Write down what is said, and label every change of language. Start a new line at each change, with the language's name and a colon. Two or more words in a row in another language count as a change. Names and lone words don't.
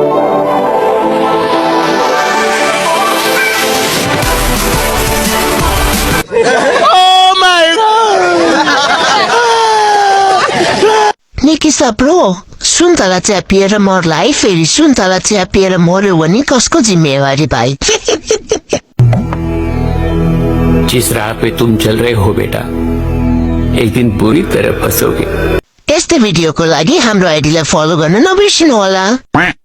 Nepali: निकी सप्रो सुन्तला च्यापिएर मर्ला है। फेरि सुन्तला च्यापिएर मर्यो भने कसको जिम्मेवारी भाइ?
Hindi: जिस राह पे तुम चल रहे हो बेटा, एक दिन बुरी तरह फंसोगे।
Nepali: यस्तै भिडियोको लागि हाम्रो आइडीलाई फलो गर्न नबिर्सिनु होला।